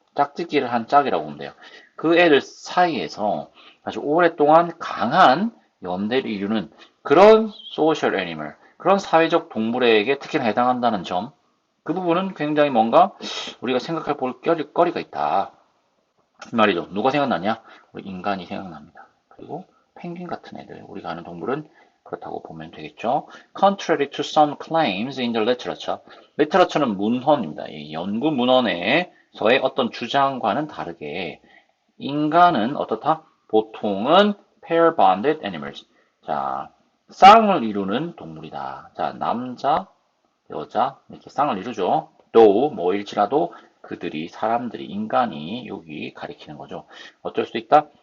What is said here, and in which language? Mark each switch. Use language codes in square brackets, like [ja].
[ko] 짝짓기를 한 짝이라고 보면 돼요. 그 애들 사이에서 아주 오랫동안 강한 연대를 이루는 그런 소셜 애니멀, 그런 사회적 동물에게 특히나 해당한다는 점, 그 부분은 굉장히 뭔가 우리가 생각할 거리가 있다. 이 말이죠. 누가 생각나냐? 우리 인간이 생각납니다. 그리고 펭귄 같은 애들, 우리가 아는 동물은 그렇다고 보면 되겠죠. [en] Contrary to some claims in the literature. [ko] literature는 문헌입니다. 이 연구 문헌에서의 어떤 주장과는 다르게 인간은 어떻다? 보통은 [en] pair bonded animals. [ko] 자, 쌍을 이루는 동물이다. 자, 남자, 여자, 이렇게 쌍을 이루죠. 또, 뭐일지라도 그들이, 사람들이, 인간이 여기 가리키는 거죠. 어쩔 수 있다?